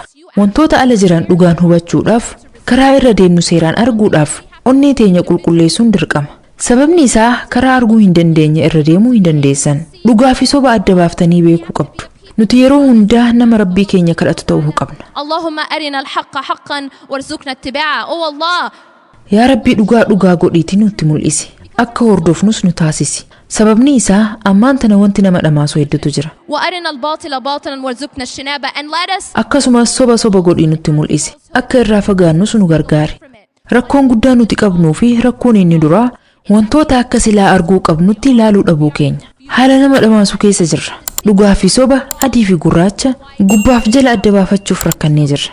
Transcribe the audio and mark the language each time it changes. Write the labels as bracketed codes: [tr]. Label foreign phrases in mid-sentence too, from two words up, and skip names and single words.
[om] wantoota ala jiran dhugaan hubachuudhaaf, karaa irra deemnu seeraan arguudhaaf onnee teenya qulqulleessuun dirqama. sababni isaa karaa arguu hin dandeenye irra deemuu hin dandeessan. dhugaa fi soba adda baaftanii beekuu qabdu. nuti yeroo hundaa nama rabbii keenya kadhatu ta'uu qabna. [ar] اللهم أرنا الحق حقا وارزقنا اتباعه. أو الله. [om] yaa rabbii dhugaa dhugaa godhiitii nutti mul'isi. akka hordofnus nu taasisi. sababni isaa ammaan tana wanti nama dhamaasu hedduutu jira. [ar] وأرنا الباطل باطلا وارزقنا اجتنابه. [en] and let us. [om] akkasumas soba soba godhii nutti mul'isi. akka irraa fagaannus nu gargaari. rakkoon guddaa nuti qabnuu fi rakkoon inni duraa wantoota akka silaa arguu qabnutti ilaaluu dhabuu keenya. haala nama dhamaasu keessa jirra. dhugaa fi soba, adii fi gurraacha, gubbaaf jala adda baafachuuf rakkannee jirra.